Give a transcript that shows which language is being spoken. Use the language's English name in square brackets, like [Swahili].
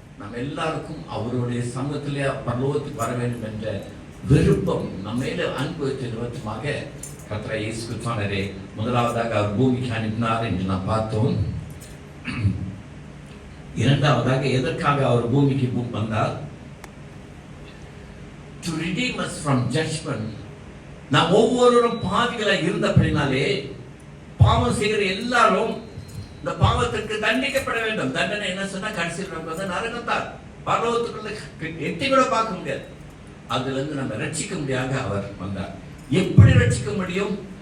[Tamil] நம்ம எல்லாருக்கும் அவருடைய சமூகத்திலே பரலோகத்துக்கு வர வேண்டும் என்ற விருப்பம் நம்ம மேல அன்பு நிமித்தமாக கர்த்தராகிய இயேசு கிறிஸ்துவானவரே முதலாவதாக அவர் பூமிக்கு அனுப்பினார் என்று நாம் பார்த்தோம். இரண்டாவதாக எதற்காக அவர் பூமிக்கு வந்தார்? [English] To redeem us from judgment. [Tamil] நாம் ஒவ்வொருவரும் பாவிகளாக இருந்தபடினாலே பாவம் செய்கிற எல்லாரும் இந்த பாவத்திற்கு தண்டிக்கப்பட வேண்டும். தண்டனை என்ன சொன்னா கடைசியில் நரகத்தார் பரலோகத்துக்குள்ள எட்டி கூட பார்க்க முடியாது. அதுல இருந்து நம்ம ரட்சிக்க முடியாத அவர் வந்தார். எப்படி ரட்சிக்க முடியும்?